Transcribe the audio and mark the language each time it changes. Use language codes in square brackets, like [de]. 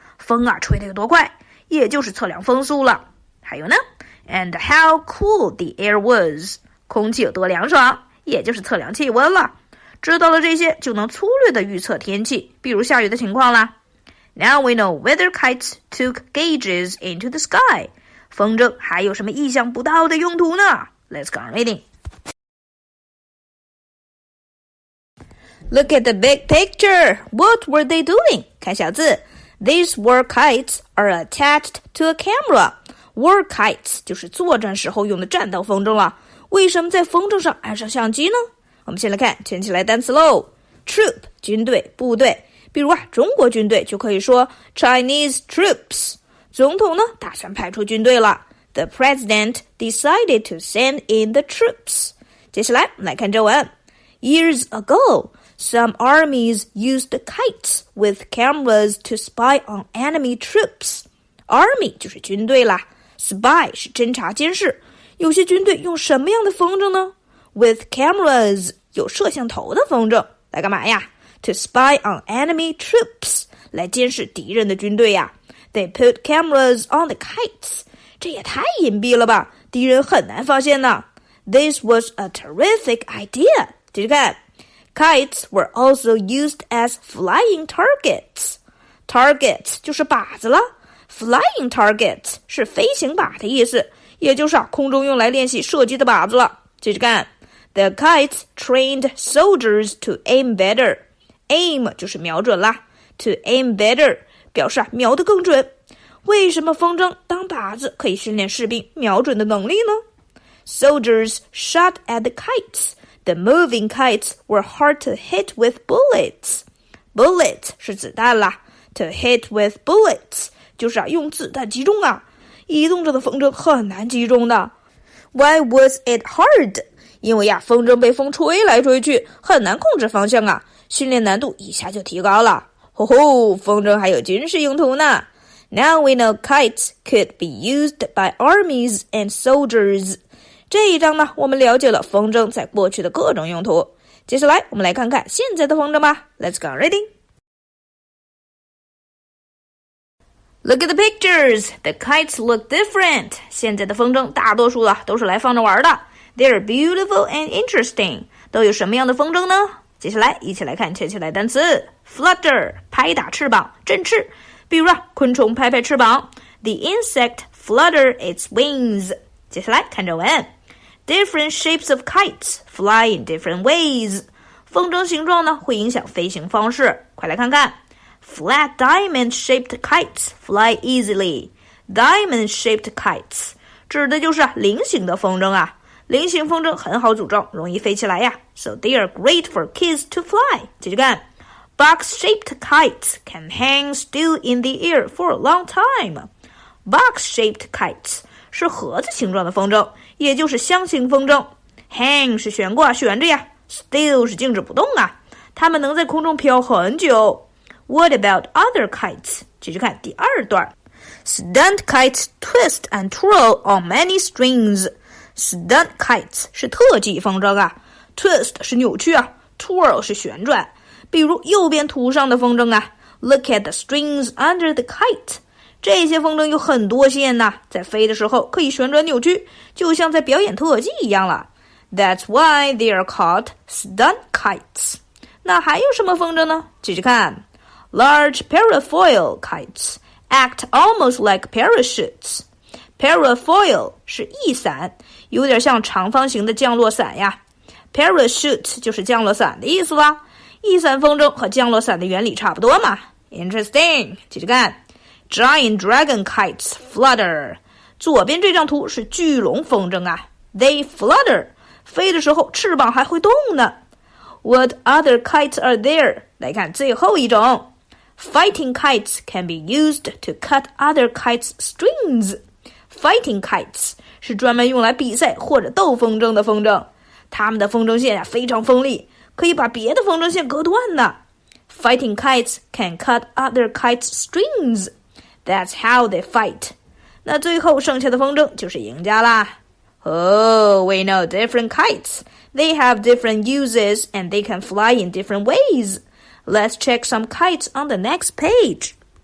[zh] 风啊吹得有多快，也就是测量风速了。还有呢 [en] And how cool the air was. [zh] 空气有多凉爽，也就是测量气温了。知道了这些，就能粗略地预测天气，比如下雨的情况啦。 [en] Now we know weather kites took gauges into the sky. [zh] 风筝还有什么意想不到的用途呢 ？ [en] Let's go on reading. Look at the big picture. What were they doing? [zh] 看小字 [en] These war kites are attached to a camera. [zh] War kites 就是作战时候用的战斗风筝了。为什么在风筝上安上相机呢？我们先来看圈起来单词喽。 Troop 军队部队，比如中国军队就可以说 [en] Chinese troops。 [zh] 总统呢打算派出军队了。 [en] The president decided to send in the troops. [zh] 接下来我们来看正文。 [en] Years ago, some armies used kites with cameras to spy on enemy troops. [zh] Army 就是军队啦 ，spy 是侦察监视。有些军队用什么样的风筝呢 ？ [en] With cameras [zh] 有摄像头的风筝，来干嘛呀 ？ [en] To spy on enemy troops [zh] 来监视敌人的军队呀。 [en] They put cameras on the kites. [zh] 这也太隐蔽了吧，敌人很难发现呢。 [en] This was a terrific idea. [zh] 继续看 [en] Kites were also used as flying targets. [zh] Targets 就是靶子了。Flying targets 是飞行靶的意思，也就是空中用来练习射击的靶子了。继续看 [en] The kites trained soldiers to aim better. [zh] Aim 就是瞄准啦。 To aim better表示瞄得更准。为什么风筝当靶子可以训练士兵瞄准的能力呢？ [en] Soldiers shot at the kites. The moving kites were hard to hit with bullets. [zh] Bullet 是子弹啦。 To hit with bullets 就是用子弹击中啊。移动着的风筝很难击中的。 [en] Why was it hard? [zh] 因为风筝被风吹来吹去，很难控制方向啊。训练难度一下就提高了。风筝还有军事用途呢。 [en] Now we know kites could be used by armies and soldiers. [zh] 这一章呢，我们了解了风筝在过去的各种用途。接下来我们来看看现在的风筝吧。 [en] Let's go reading. Look at the pictures. The kites look different. [zh] 现在的风筝大多数都是来放着玩的。 [en] They're beautiful and interesting. [zh] 都有什么样的风筝呢？接下来一起来看圈起来单词 Flutter 拍打翅膀振翅，比如昆虫拍拍翅膀 [en] The insect flutter its wings。 [zh] 接下来看正文 [en] Different shapes of kites fly in different ways。 [zh] 风筝形状呢会影响飞行方式，快来看看。 [en] Flat diamond-shaped kites fly easily. [zh] Diamond-shaped kites 指的就是菱形的风筝啊。菱形风筝很好组装，容易飞起来呀。 [en] So they are great for kids to fly. [zh] 继续看。 [en] Box-shaped kites can hang still in the air for a long time. [zh] Box-shaped kites 是盒子形状的风筝，也就是箱型风筝。 Hang 是悬挂悬着呀。Still 是静止不动啊。它们能在空中飘很久。 [en] What about other kites? [zh] 继续看第二段。 [en] Stunt kites twist and twirl on many strings. [zh] Stunt kites 是特技风筝啊。 Twist 是扭曲啊。Twirl 是旋转。比如右边图上的风筝啊。 [en] Look at the strings under the kite. [zh] 这些风筝有很多线呐，在飞的时候可以旋转扭曲，就像在表演特技一样了。 [en] That's why they are called stunt kites. [zh] 那还有什么风筝呢？继续看。 [en] Large parafoil kites act almost like parachutes. [zh] Parafoil 是翼伞，有点像长方形的降落伞呀。 Parachute 就是降落伞的意思啦。翼伞风筝和降落伞的原理差不多嘛。 [en] Interesting. [zh] 继续看。 [en] Giant dragon kites flutter. [zh] 左边这张图是巨龙风筝啊。 [en] They flutter. [zh] 飞的时候翅膀还会动呢。 [en] What other kites are there? [zh] 来看最后一种。 [en] Fighting kites can be used to cut other kites' strings. [zh] Fighting kites 是专门用来比赛或者斗风筝的风筝，它们的风筝线非常锋利，可以把别的风筝线割断呢。 [en] Fighting kites can cut other kites' strings. That's how they fight. [zh] 那最后剩下的风筝就是赢家啦。 [en] Oh, we know different kites. They have different uses and they can fly in different ways. Let's check some kites on the next page.